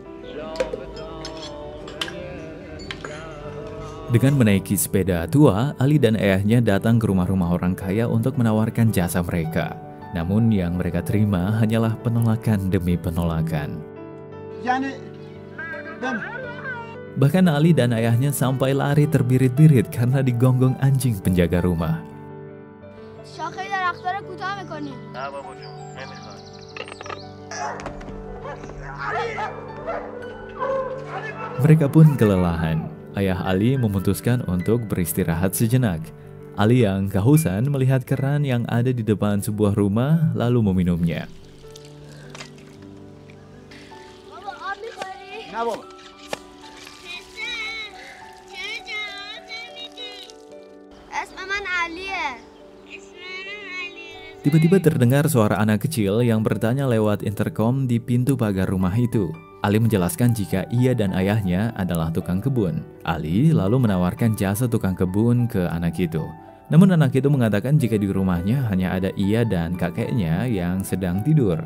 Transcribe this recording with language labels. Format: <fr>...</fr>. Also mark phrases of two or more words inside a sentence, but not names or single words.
<id>Dengan menaiki sepeda tua, Ali dan ayahnya datang ke rumah-rumah orang kaya untuk menawarkan jasa mereka. Namun yang mereka terima hanyalah penolakan demi penolakan. Bahkan Ali dan ayahnya sampai lari terbirit-birit karena digonggong anjing penjaga rumah.</id> <fa>شاخه درخت‌ها رو کوتاه می‌کنی. نه بابا جون نمیخواد.</fa> <id>Mereka pun kelelahan. Ayah Ali memutuskan untuk beristirahat sejenak. Ali yang kehausan melihat keran yang ada di depan sebuah rumah lalu meminumnya.</id> <fa>بابا آب می‌خوری؟ نه بابا. اسم من علیه.</fa> <id>Tiba-tiba terdengar suara anak kecil yang bertanya lewat intercom di pintu pagar rumah itu. Ali menjelaskan jika ia dan ayahnya adalah tukang kebun. Ali lalu menawarkan jasa tukang kebun ke anak itu. Namun anak itu mengatakan jika di rumahnya hanya ada ia dan kakeknya yang sedang tidur.</id>